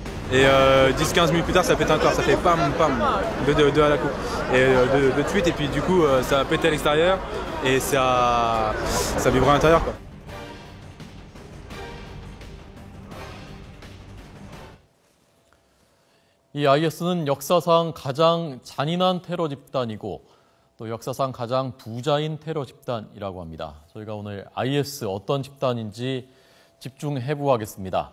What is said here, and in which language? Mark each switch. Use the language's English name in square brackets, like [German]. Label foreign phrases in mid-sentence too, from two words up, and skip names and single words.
[French] Et 10-15 minutes plus tard, ça pète encore, ça fait pam, pam, de à la coupe, et de tweet, et puis du coup, ça a pété à l'extérieur, et ça vibre à l'intérieur, quoi. [Korean] 이 IS는 역사상 가장 잔인한 테러 집단이고 또 역사상 가장 부자인 테러 집단이라고 합니다. 저희가 오늘 IS 어떤 집단인지 집중 해부하겠습니다.